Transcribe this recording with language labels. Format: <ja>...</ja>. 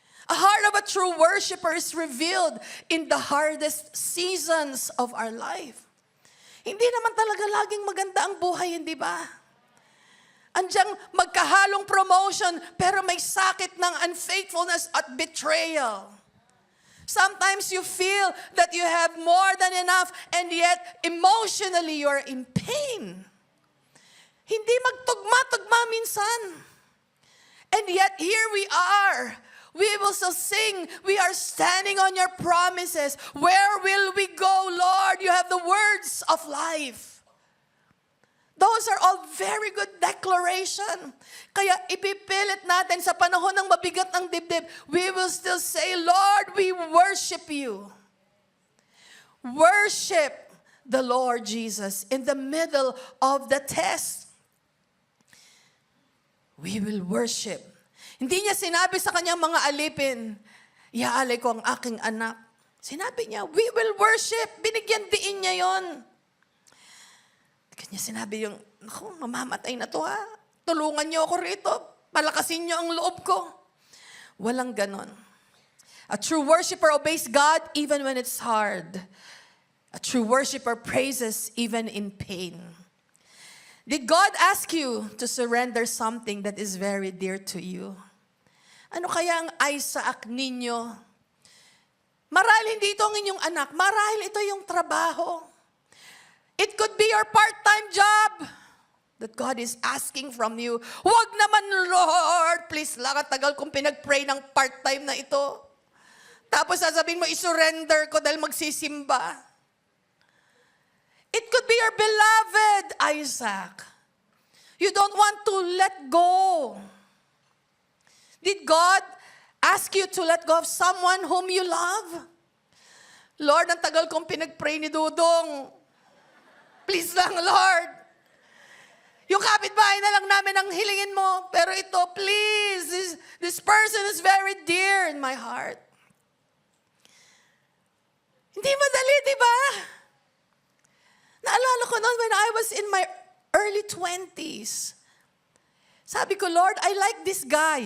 <en>A heart of a true worshiper is revealed in the hardest seasons of our life.</en> <tl>Hindi naman talaga laging maganda ang buhay, hindi ba? Andiyan magkahalong promotion, pero may sakit ng unfaithfulness at betrayal.</tl> <en>Sometimes you feel that you have more than enough, and yet emotionally you're in pain.</en> <tl>Hindi magtugma-tugma minsan.</tl> <en>And yet here we are. We will still sing. We are standing on your promises. Where will we go, Lord? You have the words of life. Those are all very good declaration.</en> <tl>Kaya ipipilit natin sa panahon ng mabigat ng dibdib,</tl> <en>we will still say, Lord, we worship you. Worship the Lord Jesus in the middle of the test. We will worship.</en> <tl>Hindi niya sinabi sa kanyang mga alipin, iaalay ko ang aking anak. Sinabi niya,</tl> <en>we will worship.</en> <tl>Binigyan diin niya yon. Kanya sinabi yung, naku, mamamatay na to ha. Tulungan niyo ako rito. Palakasin niyo ang loob ko. Walang ganon.</tl> <en>A true worshiper obeys God even when it's hard. A true worshiper praises even in pain. Did God ask you to surrender something that is very dear to you?</en> <tl>Ano kaya ang Isaac ninyo? Marahil hindi ito ang inyong anak. Marahil ito yung trabaho.</tl> <en>It could be your part-time job that God is asking from you.</en> <tl>Huwag naman, Lord. Please lang, at tagal kong pinag-pray ng part-time na ito. Tapos sasabihin mo, isurrender ko dahil magsisimba.</tl> <en>It could be your beloved Isaac. You don't want to let go. Did God ask you to let go of someone whom you love?</en> <tl>Lord, ang tagal kong pinag-pray ni Dudong. Please lang, Lord. Yung kapitbahay na lang namin ang hilingin mo. Pero ito,</tl> <en>please, this person is very dear in my heart.</en> <tl>Hindi madali, di ba? Naalala ko noon</tl> <en>when I was in my early 20s.</en> <tl>Sabi ko,</tl> <en>Lord, I like this guy.</en>